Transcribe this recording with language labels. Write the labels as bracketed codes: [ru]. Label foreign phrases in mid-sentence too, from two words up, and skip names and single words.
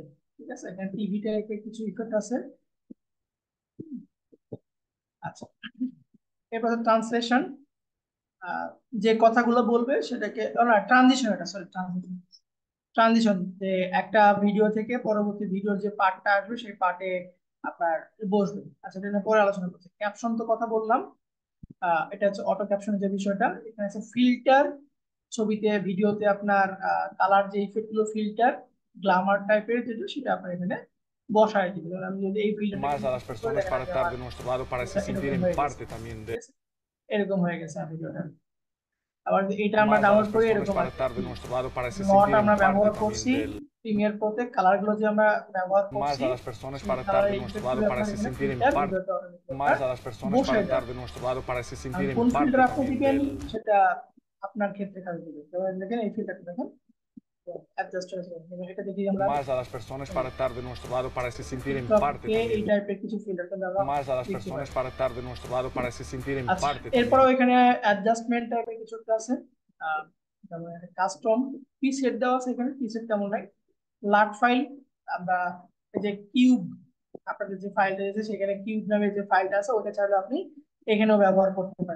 [bn] ঠিক আছে, এখানে [en] TV type [bn] কিছু ইফেক্ট আছে। আচ্ছা, এরপর ট্রান্সলেশন, যে কথাগুলো বলবে সেটাকে, না ট্রানজিশন, এটা সরি ট্রানজিশন, ট্রানজিশন যে একটা ভিডিও থেকে পরবর্তী ভিডিওর যে পার্টটা আসবে সেই পার্টে আপনার বসবে। আচ্ছা, এটা নিয়ে পরে আলোচনা করছি। ক্যাপশন তো কথা বললাম, এটা হচ্ছে [en] auto caption [bn] যে বিষয়টা। এখানে আছে ফিল্টার, ছবিতে ভিডিওতে আপনার কালার যে ইফেক্ট গুলো, [en] filter glamour type [bn] যেটা, সেটা আপনার এখানে বসায় দিবেন। এবার আমি যদি এই ফিল্টারটাকে [es] más a las [bn] করে [es] personas [bn] দেখেন [es] para [bn] যে [es] estar [bn] আমার [es] de nuestro lado, para se [bn] ভিডিওটা [es] sentir [bn] এরকম [es] en [bn] হয়ে গেছে। [es] parte también [bn] ঠিক [es] de [bn] আছে, এরকম হয়ে গেছে আমার ভিডিওটা। আবার এটা আমরা [es] más a [bn] ডাউনলোড [es] las [bn] করি [es] personas [bn] এরকম [es] para [bn] আছে। [es] estar de nuestro lado, para se [bn] নট [es] sentir en [bn] আমরা [es] parte [bn] ব্যবহার [es] también [bn] করছি, [es] del [bn] প্রিমিয়ার প্রোতে কালার গুলো যে আমরা ব্যবহার [es] más [bn] করছি, [es] a las personas [bn] সেই [es] para estar de [bn] কালারের [es] nuestro [bn] ইফেক্ট [es] lado, [bn] গুলো [es] para [bn] আপনার [es] se [bn] এখানে [es] sentir en [bn] ফিল্টার [es] parte [bn] ভিডিওতে অটোমেটিক আপনার [es] más a las personas para [bn] বসে [es] estar [bn] যাবে। [es] de nuestro lado, para se [bn] আর [es] sentir en [bn] কোন [es] parte [bn] ফিল্টার আপনি [es] también [bn] দিবেন [es] del [bn] সেটা আপনার ক্ষেত্রে কাজে দিবে। যেমন দেখেন এই ফিল্টারটা দেখেন, অ্যাডজাস্ট হয়েছে। এবং এটা দেখি আমরা [es] más a las personas para estar de nuestro lado, para se sentir en parte [bn] টিকটকে এই [es] también [bn] টাইপের কিছু ফিল্টার কিন্তু আমরা [es] más a las [bn] দেখতে [es] personas [bn] পারি। [es] para estar de nuestro lado, para se sentir en [bn] আচ্ছা, [es] parte [bn] এরপরও [es] también [bn] এখানে অ্যাডজাস্টমেন্ট টাইপের কিছু একটা আছে, যেমন [en] custom preset [bn] দেওয়া আছে। এখানে প্রিসেট কেমন নাই, [en] LUT file, [bn] আমরা এই যে কিউব, আপনাদের যে ফাইলটা আছে সেখানে কিউব নামে যে ফাইলটা আছে ওটা চাইলে আপনি এখানেও ব্যবহার করতে পারেন।